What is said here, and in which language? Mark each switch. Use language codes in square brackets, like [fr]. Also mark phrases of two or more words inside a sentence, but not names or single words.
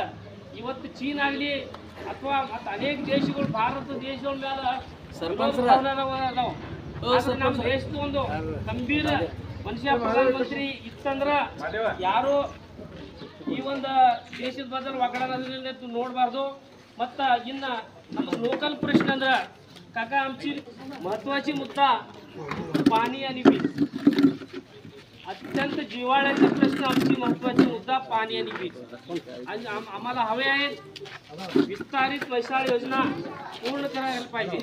[kn] ಇವತ್ತು ಚೀನ್ ಆಗಲಿ ಅಥವಾ ಮತ್ತು ಅನೇಕ ದೇಶಗಳು ಭಾರತ ದೇಶಗಳ ಮೇಲೆ ನಮ್ಮ ದೇಶದ ಒಂದು ಗಂಭೀರ ಮನುಷ್ಯ ಪ್ರಧಾನಮಂತ್ರಿ ಇತ್ತಂದ್ರೆ ಯಾರು ಈ ಒಂದು ದೇಶದ ಬದಲು ಒಗ್ಗಡನ ನೋಡಬಾರ್ದು. ಮತ್ತು ಇನ್ನು ನಮ್ಮ [mr] लोकल प्रश्न ಅಂದ್ರೆ काका आमची महत्वाची मुद्दा पाणी आणि वीज. अत्यंत जिव्हाळ्याचा प्रश्न आमची महत्वाची मुद्दा पाणी आणि वीज. आणि आम्हाला हवे आहेत विस्तारित म्हैसाळ योजना पूर्ण करायला पाहिजे.